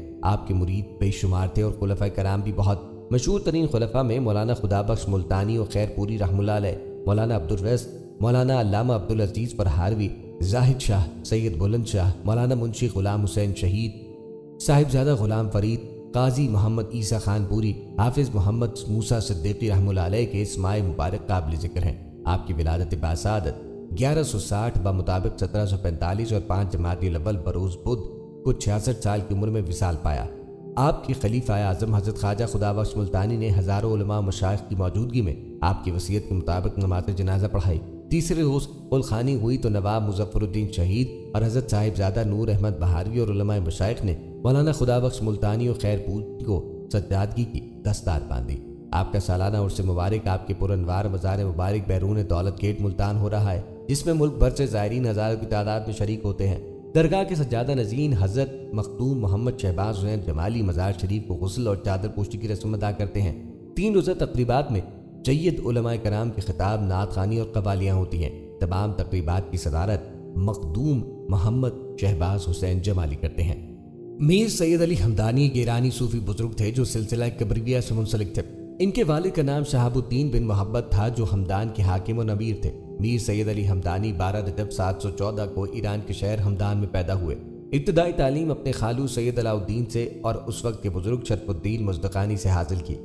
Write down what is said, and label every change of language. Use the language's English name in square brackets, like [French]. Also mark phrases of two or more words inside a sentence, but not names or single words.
[Urdu] آپ کے مرید بے شمار تھے اور خلفائے کرام بھی بہت۔ مشہور ترین خلفاء میں مولانا خدا بخش ملتانی و خیر پوری رحم اللہ علیہ، مولانا عبدالرئیس، مولانا علامہ عبدالعزیز فرہاروی، زاہد شاہ، سید بلند شاہ، مولانا منشی غلام حسین شہید، صاحبزادہ غلام فرید، قاضی محمد عیسیٰ خان پوری، حافظ محمد موسیٰ صدیقی رحم اللہ علیہ کے اس ماہ مبارک قابل ذکر ہیں۔ آپ کی ولادت باسعادت 1160 بمطابق 1745 اور 5 جمادی الاول بروز بدھ کو 66 سال کی عمر میں وصال پایا. آپ کی خلیفہ اعظم حضرت خواجہ خدابخش ملتانی نے ہزاروں علما مشائخ کی موجودگی میں آپ کی وصیت کے مطابق نماز جنازہ پڑھائی. تیسرے روز قل خوانی ہوئی تو نواب مظفرالدین شہید اور حضرت صاحبزادہ نور احمد بہاری اور علما مشائخ نے مولانا خدابخش ملتانی اور خیرپور کو سجادگی کی دستار باندھی. آپ کا سالانہ عرس مبارک آپ کے پرانوار مزار مبارک بیرون دولت گیٹ ملتان ہو رہا ہے، جس میں ملک بھر سے زائرین ہزاروں کی تعداد میں شریک ہوتے ہیں. درگاہ کے سجادہ نشین حضرت مخدوم محمد شہباز حسین جمالی مزار شریف کو غسل اور چادر پوشی کی رسم ادا کرتے ہیں. 3 روزہ تقریبات میں جید علمائے کرام کے خطاب، نعت خوانی اور قوالیاں ہوتی ہیں. تمام تقریبات کی صدارت مخدوم محمد شہباز حسین جمالی کرتے ہیں. میر سید علی ہمدانی ایرانی صوفی بزرگ تھے جو سلسلہ کبرویہ سے منسلک تھے. ان کے والد کا نام شہاب الدین بن محبت تھا جو ہمدان کے حاکم اور امیر تھے. میر سید علی ہمدانی 12 رجب 714 کو ایران کے شہر ہمدان میں پیدا ہوئے. ابتدائی تعلیم اپنے خالو سید علاؤالدین سے اور اس وقت کے بزرگ شرف الدین مزدکانی سے حاصل کی.